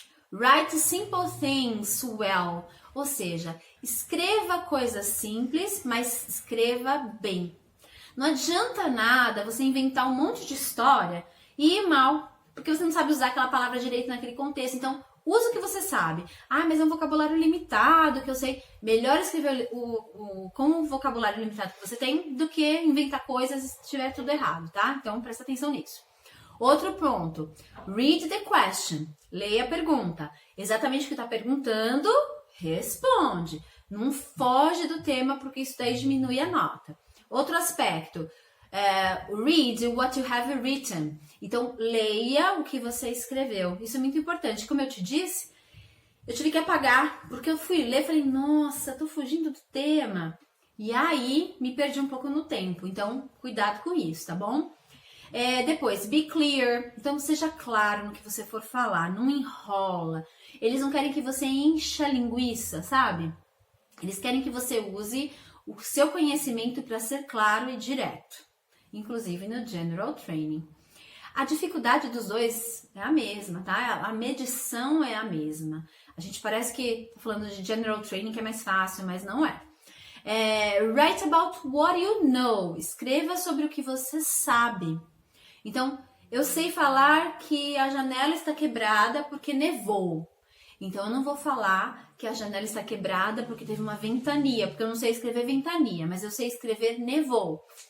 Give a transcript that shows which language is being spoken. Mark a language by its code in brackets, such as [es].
[en] Write simple things well. [pt] Ou seja, escreva coisas simples, mas escreva bem. Não adianta nada você inventar um monte de história e ir mal, porque você não sabe usar aquela palavra direito naquele contexto. Então, usa o que você sabe. Ah, mas é um vocabulário limitado, que eu sei. Melhor escrever com o vocabulário limitado que você tem do que inventar coisas se estiver tudo errado, tá? Então, presta atenção nisso. Outro ponto. [en] Read the question. [pt] Leia a pergunta. Exatamente o que está perguntando, responde. Não foge do tema, porque isso daí diminui a nota. Outro aspecto. [en] Read what you have written. [pt] Então, leia o que você escreveu. Isso é muito importante. Como eu te disse, eu tive que apagar, porque eu fui ler e falei, nossa, tô fugindo do tema. E aí, me perdi um pouco no tempo. Então, cuidado com isso, tá bom? Depois, [en] be clear. [pt] Então, seja claro no que você for falar. Não enrola. Eles não querem que você encha a linguiça, sabe? Eles querem que você use o seu conhecimento para ser claro e direto. Inclusive no General Training. A dificuldade dos dois é a mesma, tá? A medição é a mesma. A gente parece que tá falando de General Training que é mais fácil, mas não é. [en] Write about what you know. [pt] Escreva sobre o que você sabe. Então, eu sei falar que a janela está quebrada porque nevou. Então, eu não vou falar que a janela está quebrada porque teve uma ventania, porque eu não sei escrever ventania, mas eu sei escrever nevou.